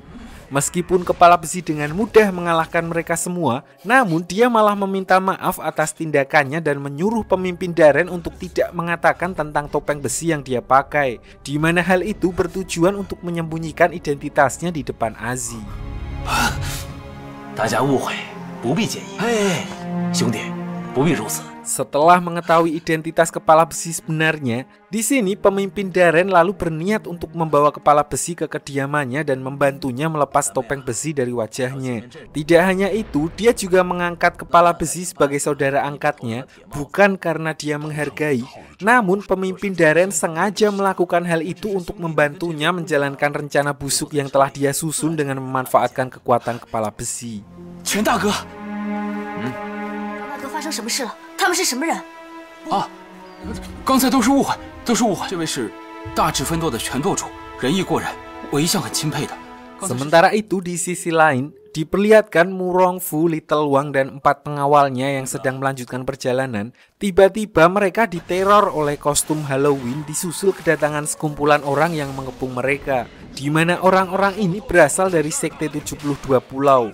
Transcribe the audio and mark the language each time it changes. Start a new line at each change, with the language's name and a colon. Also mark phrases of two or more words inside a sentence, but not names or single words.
Indonesian: Meskipun kepala besi dengan mudah mengalahkan mereka semua, namun dia malah meminta maaf atas tindakannya dan menyuruh pemimpin Daren untuk tidak mengatakan tentang topeng besi yang dia pakai, di mana hal itu bertujuan untuk menyembunyikan identitasnya di depan Azi.
Chinese: 大家误会，不必介意。兄弟，不必如此。
Indonesian: Setelah mengetahui identitas kepala besi sebenarnya, di sini pemimpin Daren lalu berniat untuk membawa kepala besi ke kediamannya dan membantunya melepas topeng besi dari wajahnya. Tidak hanya itu, dia juga mengangkat kepala besi sebagai saudara angkatnya, bukan karena dia menghargai, namun pemimpin Daren sengaja melakukan hal itu untuk membantunya menjalankan rencana busuk yang telah dia susun dengan memanfaatkan kekuatan kepala besi.
Chinese: 全大哥，大哥发生什么事了？ 他们是什么人？刚才都是误会，都是误会。这位是大智分舵的拳舵主，仁义过人，我一向很钦佩的。
Indonesian: Sementara itu di sisi lain, diperlihatkan Murongfu, Little Wang, dan 4 pengawalnya yang sedang melanjutkan perjalanan. Tiba-tiba mereka diteror oleh kostum Halloween disusul kedatangan sekumpulan orang yang mengepung mereka, di mana orang-orang ini berasal dari sekte 72 pulau.